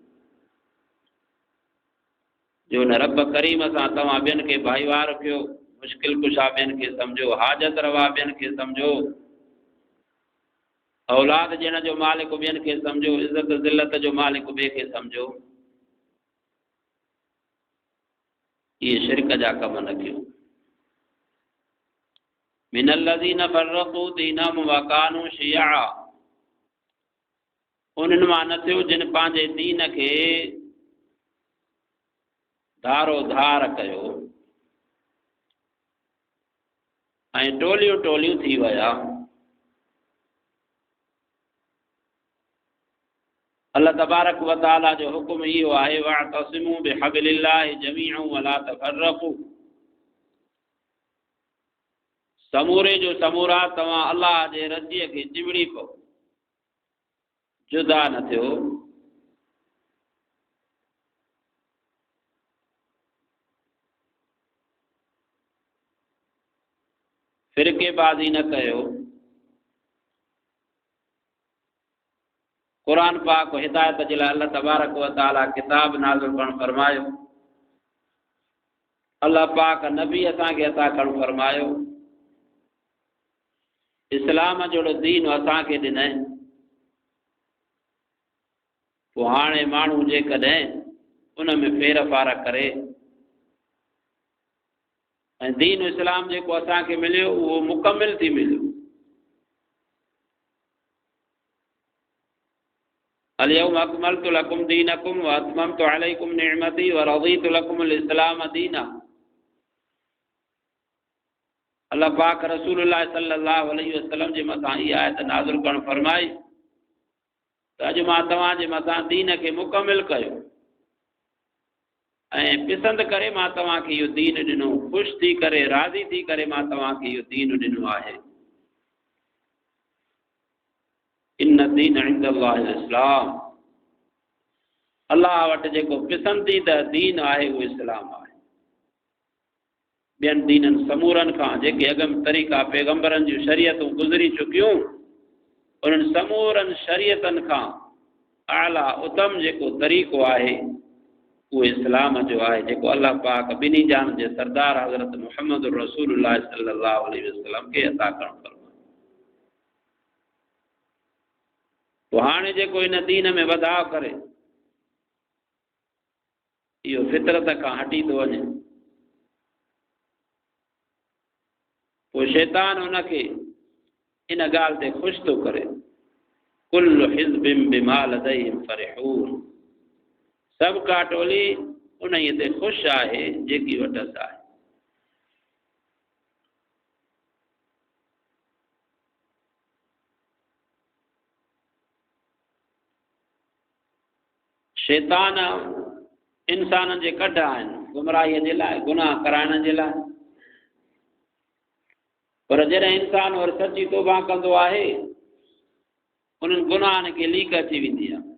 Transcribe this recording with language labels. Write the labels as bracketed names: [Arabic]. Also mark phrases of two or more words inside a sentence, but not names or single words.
[Sindhi] जो न रब करीम सां तव्हां ॿियनि खे भाईवार कयो, मुश्किल कुशा ॿियनि खे सम्झो, हाजत रवा ॿियनि खे सम्झो, औलाद ॾियण जो मालिक ॿियनि खे सम्झो, इज़त ज़िलत जो मालिक ॿिए खे सम्झो, इहे शिरक जा कम न कयो। [Arabic] من الذين فرقوا دينهم وكانوا شيعا, [Sindhi] उन्हनि मां न थियो जिन पंहिंजे दीन खे धारो धार कयो ऐं टोलियूं टोलियूं थी विया। [Arabic] الله تبارك وتعالى [Sindhi] जो हुकुम इहो आहे, [Arabic] واعتصموا بحبل الله جميعا ولا تفرقوا, [Sindhi] समूरे जो समूरा तव्हां अल्लाह जे रज़ीअ खे चिमिड़ी पओ, जुदा न थियो। फिरकेबाज़ी न कयो। क़ुरान पाक हिदायत जे लाइ [Arabic] الله تبارك وتعالى [Sindhi] किताब नाज़िल करणु फरमायो। अल्लाह पाक नबी असांखे अता करणु फरमायो। इस्लाम जहिड़ो दीन असांखे ॾिनई। पोइ हाणे माण्हू जेकॾहिं उन में फेर फार करे ऐं दीन इस्लाम जेको असांखे मिलियो उहो मुकमिल थी मिलियो। [Arabic] اليوم أكملت لكم دينكم وأتممت عليكم نعمتي ورضيت لكم الإسلام دينا. [Sindhi] अल्लाह पाक रसूलुल्लाह [Arabic] صلى الله عليه وسلم [Sindhi] जे मथां इहा आयत नाज़िल करणु फरमाई त अॼु मां तव्हांजे मथां दीन खे मुकमिल कयो ऐं पसंदि करे मां तव्हांखे इहो दीन ॾिनो, ख़ुशि थी करे राज़ी थी करे मां तव्हांखे इहो दीन ॾिनो आहे। [Arabic] إن الدين عند الله الإسلام, [Sindhi] अल्लाह वटि जेको पसंदीदा दीन आहे उहो इस्लाम आहे। ॿियनि दीननि समूरनि खां जेके अगम तरीक़ा पैगंबरनि जूं शरीयतूं गुज़री चुकियूं उन्हनि समूरनि शरीयतनि खां आला उत्तम जेको तरीक़ो आहे उहो इस्लाम जो आहे जेको अल्लाह पाक ॿिन्ही जान जे सरदार हज़रत मुहम्मद रसूलुल्लाह [Arabic] صلى الله عليه وسلم [Sindhi] खे अता करणु फरमायो। पोइ हाणे जेको इन दीन में वधाउ करे इहो फितरत खां हटी थो वञे, पोइ शैतान हुनखे इन ॻाल्हि ते ख़ुशि थो करे, [Arabic] كل حزب بما لديهم فرحون, [Sindhi] सभु का टोली उन ते ख़ुशि आहे जेकी वटसि आहे। शैतान इंसाननि जे कढ आहिनि गुमराहीअ जे लाइ, गुनाह कराइण जे लाइ, पर जॾहिं इंसान वरी सची तौबा कंदो आहे उन्हनि गुनाहनि खे लीक अची वेंदी आहे।